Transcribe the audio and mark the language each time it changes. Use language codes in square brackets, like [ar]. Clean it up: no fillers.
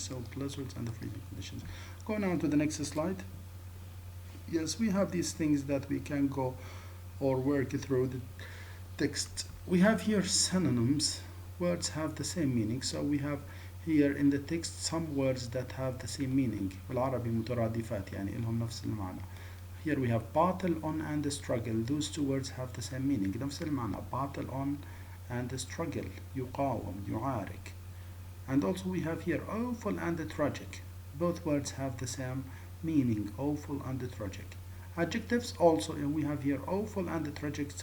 [en] So blizzards and the freezing conditions. Go now to the next slide. Yes, we have these things that we can go or work through the text. We have here synonyms. Words have the same meaning. So we have here in the text some words that have the same meaning. [ar] بالعربي مترادفات يعني لهم نفس المعنى. [en] Here we have battle on and struggle. Those 2 words have the same meaning. [ar] نفس المعنى. [en] Battle on and struggle. [ar] يقاوم, يعارك. [en] And also we have here awful and tragic. Both words have the same meaning. Awful and tragic. Adjectives also, we have here awful and tragic.